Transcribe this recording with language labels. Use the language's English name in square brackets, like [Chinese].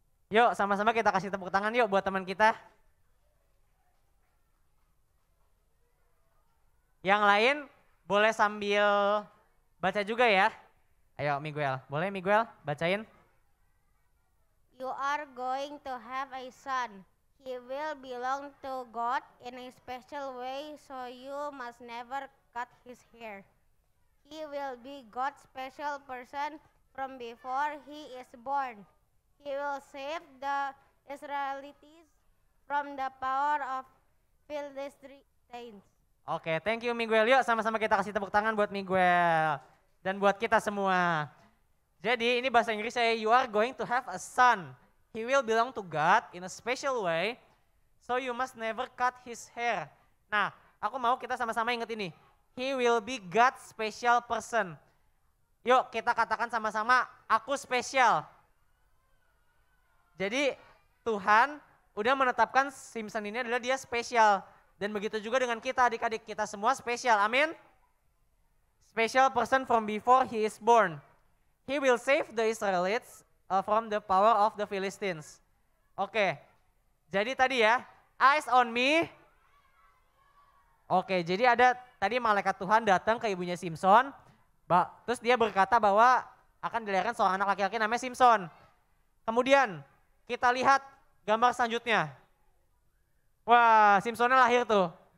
[Indonesian] Yuk, sama-sama kita kasih tepuk tangan yuk buat teman kita. Yang lain boleh sambil baca juga ya. Ayo Miguel, boleh Miguel bacain? [English] You are going to have a son. He will belong to God in a special way, so you must never cut his hair. He will be God's special person from before he is born. He will save the Israelites from the power of Philistines. [Indonesian] Oke, [English] thank you Miguel. [Indonesian] Yuk sama-sama kita kasih tepuk tangan buat Miguel. Dan buat kita semua. Jadi ini bahasa Inggris saya, [English] you are going to have a son. He will belong to God in a special way, so you must never cut his hair. [Indonesian] Nah, aku mau kita sama-sama ingat ini. [English] He will be God's special person. [Indonesian] Yuk kita katakan sama-sama, aku spesial. Jadi Tuhan udah menetapkan Simpson ini adalah dia spesial. Dan begitu juga dengan kita adik-adik, kita semua spesial, amin. [English] special person from before he is born. He will save the Israelites from the power of the Philistines. [Indonesian] Oke, jadi tadi ya, [English] eyes on me. [Indonesian] Oke, jadi ada tadi malaikat Tuhan datang ke ibunya Simson, terus dia berkata bahwa akan dilahirkan seorang anak laki-laki namanya Simson. Kemudian kita lihat gambar selanjutnya. Wah, Simsonnya lahir tuh.